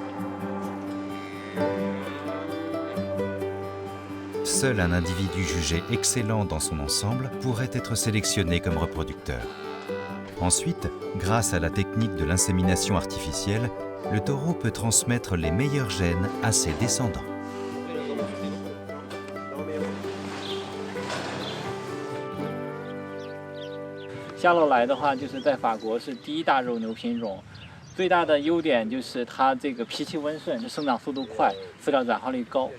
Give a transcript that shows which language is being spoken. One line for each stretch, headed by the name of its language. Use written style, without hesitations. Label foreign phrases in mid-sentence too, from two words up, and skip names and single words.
French: Seul un individu jugé excellent dans son ensemble pourrait être sélectionné comme reproducteur. Ensuite, grâce à la technique de l'insémination artificielle, le taureau peut transmettre les meilleurs gènes à ses descendants.
Chinese: 夏洛来的话，就是在法国是第一大肉牛品种，最大的优点就是它这个脾气温顺，生长速度快，饲料转化率高。